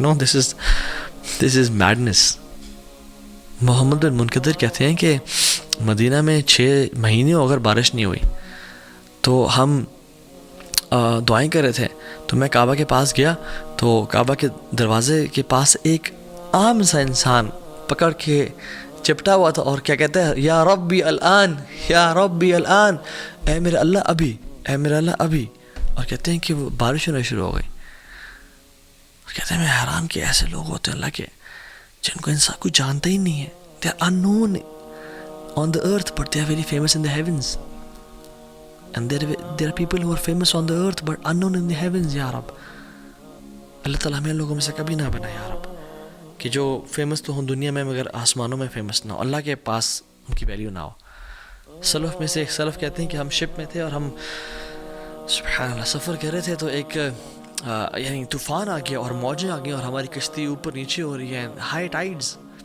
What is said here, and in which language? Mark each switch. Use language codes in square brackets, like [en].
[en] No, this is madness. [ur] محمد بن منقدر کہتے ہیں کہ مدینہ میں 6 مہینے اگر بارش نہیں ہوئی تو ہم دعائیں کر رہے تھے, تو میں کعبہ کے پاس گیا, تو کعبہ کے دروازے کے پاس ایک عام سا انسان پکڑ کے چپٹا ہوا تھا اور کیا کہتا ہے, [ar] یا ربی الان, یا ربی الان, [ur] اے میرے اللہ ابھی, اے میرے اللہ ابھی. اور کہتے ہیں کہ وہ بارش ہونا شروع ہو گئی. اور کہتے ہیں میں حیران کہ ایسے لوگ ہوتے ہیں اللہ کے جن کو انسان کوئی جانتا ہی نہیں ہے. [en] They are unknown on the earth but they are very famous in the heavens. And there are people who are famous on the earth but unknown in the heavens. [ur] یا رب, اللہ تعالیٰ ہمیں لوگوں میں سے کبھی نہ بنا یا رب, کہ جو فیمس تو ہوں دنیا میں مگر آسمانوں میں فیمس نہ ہو, اللہ کے پاس ان کی ویلیو نہ ہو. سلف میں سے ایک سلف کہتے ہیں کہ ہم شپ میں تھے اور ہم سبحان اللہ سفر کر رہے تھے, تو ایک یعنی طوفان آ گیا اور موجیں آ گئیں اور ہماری کشتی اوپر نیچے ہو رہی ہے, ہائی ٹائیڈز.